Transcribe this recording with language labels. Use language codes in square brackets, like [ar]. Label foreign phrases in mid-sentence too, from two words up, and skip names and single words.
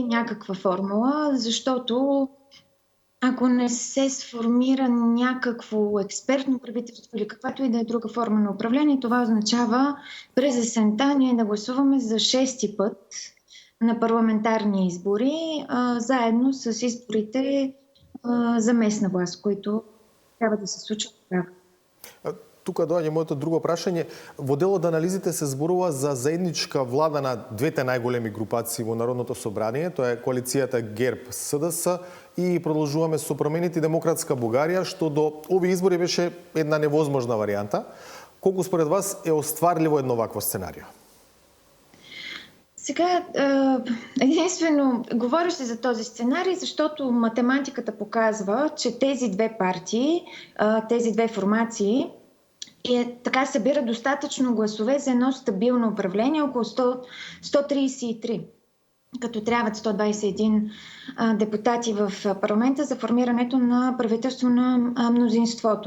[bg] някаква формула, защото ако не се сформира някакво експертно правителство или каквато и да е друга форма на управление, това означава през есента ние да гласуваме за 6-ти път на парламентарни избори, заедно с изборите за местна власт, които трябва да се случат така. [mk] Тука доаѓа моето друго прашање. Во дел од анализите се зборува за заедничка влада на двете најголеми групации во Народното собрание, тоа е коалицијата ГЕРБ-СДС и продолжуваме со промените Демократска Бугарија, што до овие избори беше една невозможна варијанта. Колку според вас е остварливо едно вакво сценарио? [bg] Сега, единствено, говори се за този сценарий, защото математиката показва, че тези две партии, тези две формации така събират достатъчно гласове за едно стабилно управление, около 133, като трябват 121 депутати в парламента за формирането на правителство на мнозинството.